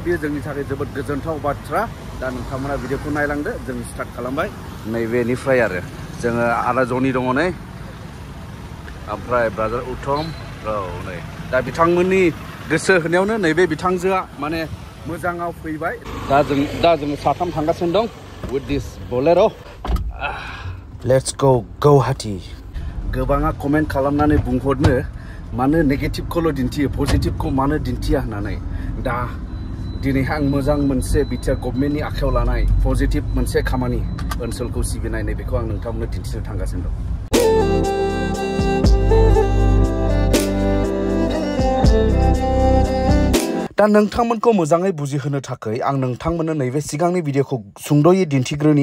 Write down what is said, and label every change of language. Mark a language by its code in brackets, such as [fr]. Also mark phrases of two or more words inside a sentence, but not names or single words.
[brx] बेयो जोंनि थाखाय जोबोद गोजोनथाव बाथ्रा। दा नोंथांमोना भिडिअखौ नायलांदो। जों स्टार्ट खालामबाय नैबेनिफ्राय आरो जोङो आदा जनि दङ नै, ओमफ्राय ब्रादार उत्तम नै। दा बिथांमोननि गोसो होनायावनो नैबे बिथांजोआ माने मोजाङाव फैबाय। दा जोङो साथाम थांगासिनो दं [en] with this bolero. Let's go Gauhati. [brx] गोबाङा कमेन्ट खालामनानै बुंहरनो मानो नेगेटिभखौल' दिन्थियो, पजिटिभखौ मानो दिन्थिया होननानै। दा दिनैहाय आं मोजां मोनसे BTR गभर्नमेन्टनि आखायाव लानाय पजिटिभ मोनसे खामानि, ओनसोलखौ सिबिनाय, नैबेखौ आं नोंथांमोननो दिन्थिनो थांगासिनो दं। दा नोंथांमोनखौ मोजाङै बुजिहोनो थाखाय आं नोंथांमोननो नैबे सिगांनि भिडिअखौ सुंद'यै दिन्थिग्रोनि।